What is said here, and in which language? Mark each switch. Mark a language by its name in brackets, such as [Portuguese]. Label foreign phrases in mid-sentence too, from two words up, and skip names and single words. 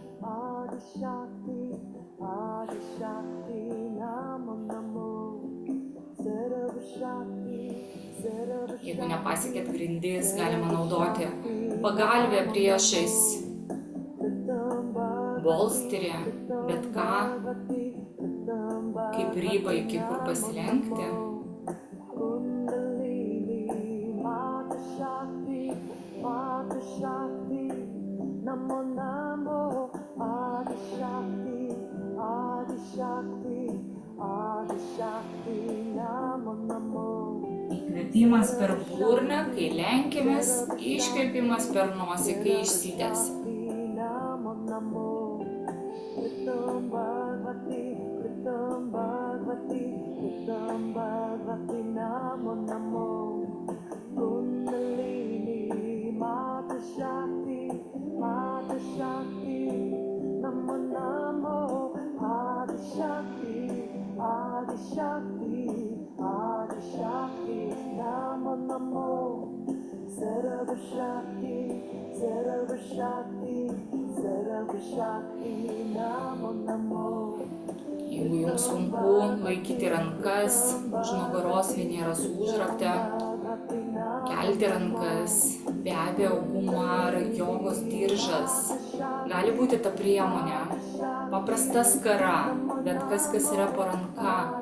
[Lithuanian] Jeigu nepasiekėt grindis, galima naudoti pagalvę priešais, bolsterį, bet ką, kaip ribą iki kur pasilenkti. [Sanskrit] Namo namo Adi Shakti, Adi Shakti, Adi Shakti, namo namo. [Lithuanian] Įkvėpimas per burną, kai lenkėmės, iškvėpimas per nosį, kai išsitęsime. [Sanskrit] Namo namo. Kritam Bhagavati, Kritam Bhagavati, Kritam Bhagavati, namo namo. Kundalini Mata Shakti, Adi Shakti, Namo Namo, Adi Shakti, Adi Shakti, Adi Shakti, Namo Namo, Sarva Shakti, Sarva Shakti, Sarva Shakti, Namo Namo. [Lithuanian] Jeigu jums sunku laikyti rankas už nugaros Veneros užraktą, kelti rankas, be abejo guma ar jogos diržas gali būti ta priemonė, paprasta skara, bet kas yra po ranka,